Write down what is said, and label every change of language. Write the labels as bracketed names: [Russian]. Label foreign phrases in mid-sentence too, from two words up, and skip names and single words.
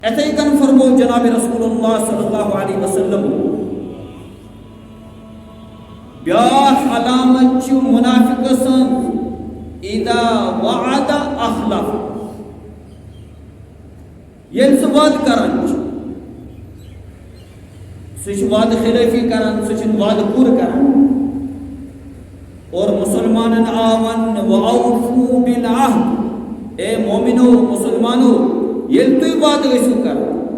[Kashmiri] اتھے کن فرمو جناب رسول اللہ [Arabic] صلی اللہ علیہ وسلم [Kashmiri] بیاکھ علامت چھ منافق سن [Arabic] اذا وعد اخلف [Kashmiri] یل سہ وعد کران سہ وعد خلافی کران سہ وعد پور کران اور مسلمانن آون [Arabic] وَأَوْفُوا بِالْعَهْدِ [Urdu] اے مومنو مسلمانو [Kashmiri] یل تُوی وعد ٲسِو کران